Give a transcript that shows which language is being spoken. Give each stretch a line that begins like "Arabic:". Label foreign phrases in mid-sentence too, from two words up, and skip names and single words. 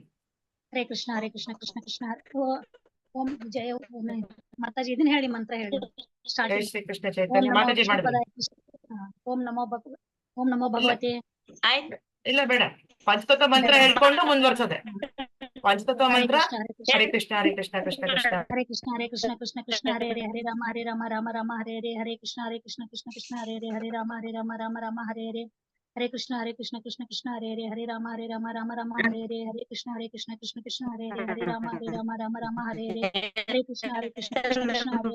Sanskrit: ಹರೇ ಕೃಷ್ಣ ಕೃಷ್ಣ ಕೃಷ್ಣ ಓಂ ಜಯ ಮಾತಾಜಿ
Kannada: ಇದನ್ನ ಹೇಳಿ, ಮಂತ್ರ ಹೇಳಿ. ಜೈ ಶ್ರೀ ಕೃಷ್ಣ ಚೈತನ್ಯ ಮಾತಾಜಿ ಮಾಡಿದ್ರು.
Sanskrit: ಓಂ ನಮೋ ಭಗವತಿ.
Kannada: ಇಲ್ಲ ಬೇಡ, ಪಂಚತತ್ವ ಮಂತ್ರ ಹೇಳ್ಕೊಂಡು ಮುಂದುವರ್ಸೋದೆ. ಪಂಚತತ್ವ ಮಂತ್ರ.
Sanskrit: ಹರೇ ಕೃಷ್ಣ ಕೃಷ್ಣ ಕೃಷ್ಣ ಹರೇ ಕೃಷ್ಣ ಕೃಷ್ಣ ಹರೇ ಹರೇ ಹರೇ ರಾಮ ರಾಮ ಹರೇ ಹರೇ ಹರೇ ಕೃಷ್ಣ ಕೃಷ್ಣ ಹರೇ ಹರೇ ಹರೇ ರಾಮ ರಾಮ ಹರೇ ಹರೇ ಹರೇ ಕೃಷ್ಣ ಕೃಷ್ಣ ಹರೇ ಹರೇ ಹರೇ ರಾಮ ರಾಮ ಹರೇ ಹರೇ ಹರೇ ಕೃಷ್ಣ ಕೃಷ್ಣ ಹರೇ ಹರೇ ಹರೇ ರಾಮ ರಾಮ ಹರೇ ಹರೇ ಹರೇ ಕೃಷ್ಣ ಕೃಷ್ಣ ಹರೇ